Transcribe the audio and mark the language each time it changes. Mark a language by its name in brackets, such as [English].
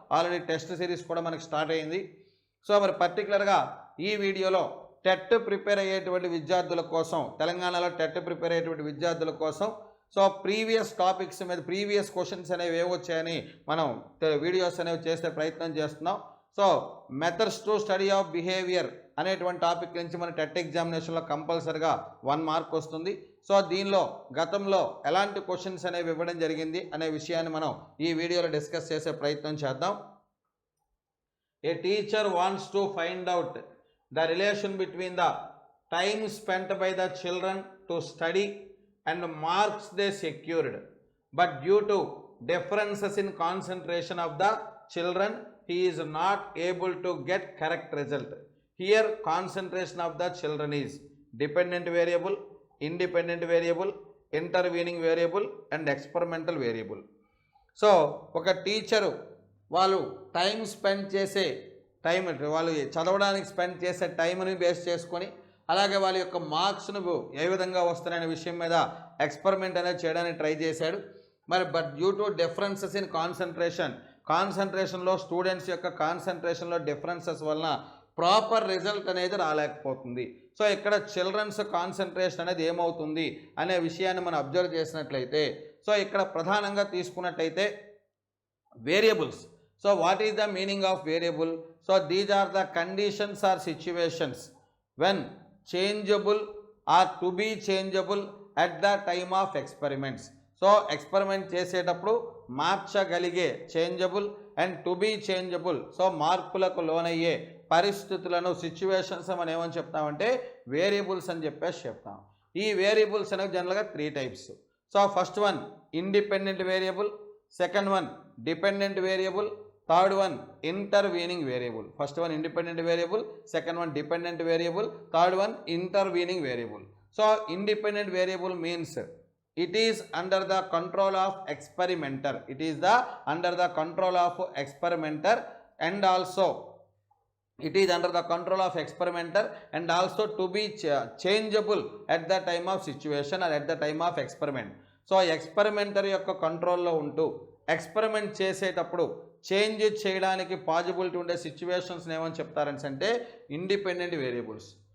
[Telugu] Already test series కూడా మనకి start అయింది. మరి పర్టికులర్గా ఈ వీడియోలో టెట్ ప్రిపేర్ అయ్యేటువంటి విద్యార్థుల కోసం, తెలంగాణలో టెట్ ప్రిపేర్ అయ్యేటువంటి విద్యార్థుల కోసం ప్రీవియస్ టాపిక్స్ మీద ప్రీవియస్ క్వశ్చన్స్ అనేవి ఏవొచ్చాయని మనం వీడియోస్ అనేవి చేసే ప్రయత్నం చేస్తున్నాం. Methods to study of behaviour అనేటువంటి టాపిక్ నుంచి మన టెట్ ఎగ్జామినేషన్లో కంపల్సరిగా 1 మార్క్ వస్తుంది. దీనిలో గతంలో ఎలాంటి క్వశ్చన్స్ అనేవి ఇవ్వడం జరిగింది అనే విషయాన్ని మనం ఈ వీడియోలో డిస్కస్ చేసే ప్రయత్నం చేద్దాం. [English] A teacher wants to find out the relation between the time spent by the children to study and marks they secured, but due to differences in concentration of the children, he is not able to get correct result. Here concentration of the children is dependent variable, independent variable, intervening variable and experimental variable. [Telugu] ఒక teacher వాళ్ళు time spend చేసే వాళ్ళు చదవడానికి spend చేసే టైంని base చేసుకొని, అలాగే వాళ్ళ యొక్క మార్క్స్ను ఏ విధంగా వస్తున్నాయనే విషయం మీద ఎక్స్పెరిమెంట్ అనేది చేయడానికి ట్రై చేశాడు. But due to differences in కాన్సన్ట్రేషన్లో students యొక్క కాన్సన్ట్రేషన్లో డిఫరెన్సెస్ వలన ప్రాపర్ రిజల్ట్ అనేది రాలేకపోతుంది. ఇక్కడ చిల్డ్రన్స్ కాన్సన్ట్రేషన్ అనేది ఏమవుతుంది అనే విషయాన్ని మనం అబ్జర్వ్ చేసినట్లయితే, ఇక్కడ ప్రధానంగా తీసుకున్నట్లయితే variables. [English] what is the meaning of variable? These are the conditions or situations when changeable or to be changeable at the time of experiments. [Telugu] Experiment చేసేటప్పుడు మార్చగలిగే [English] changeable and to be changeable, [Telugu] మార్పులకు లోనయ్యే పరిస్థితులను, situations మనం ఏమని చెప్తామంటే variables అని చెప్పేసి చెప్తాం. ఈ వేరియబుల్స్ అనేవి జనరల్గా 3 types. First one independent variable, second one dependent variable, third one intervening variable. First one independent variable, second one dependent variable, third one intervening variable. [English] Independent variable means it is under the control of experimenter. It is under the control of experimenter and also it is under the control of experimenter and also to be changeable at the time of situation or at the time of experiment. [Telugu] Experimenter యొక్క కంట్రోల్లో ఉంటూ experiment చేసేటప్పుడు change చేయడానికి possibility ఉండే situations ఏమని చెప్తారంటే independent variables.